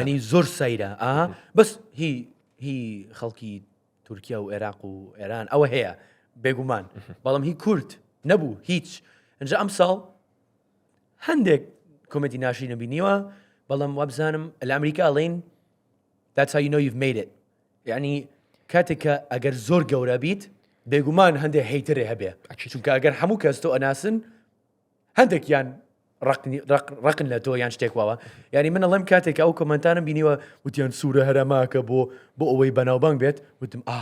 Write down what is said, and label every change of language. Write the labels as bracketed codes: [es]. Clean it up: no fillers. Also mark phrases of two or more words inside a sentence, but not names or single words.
[ckb] ینی زۆر سەیرە بەس هی خەڵکی تورکیا و عێراق و ئێران ئەوە هەیە بێگومان بەڵام هی کورد نەبوو هیچ ئەنجا ئەم ساڵ هەندێک کۆمەتی ناشرین نەبینیوە بەڵام وابزانم لە ئەمریکا ئەڵێن [en] that's how you know you've made it [ckb] یعنی کاتێککە ئەگەر زۆر گەورە بیت بێگومان هەندێک هەیترێ هەبێ چونکە ئەگەر هەموو کەس تۆ ئەناسن هەندێکیان ڕقن لە تۆ یان شتێکواوە یعنی من ئەڵێم کاتێک ئەو کۆمنتانم بینیوە وتیان سوورە هەرەماکە بۆ ئەوەی بەناوبانگ بێت وتم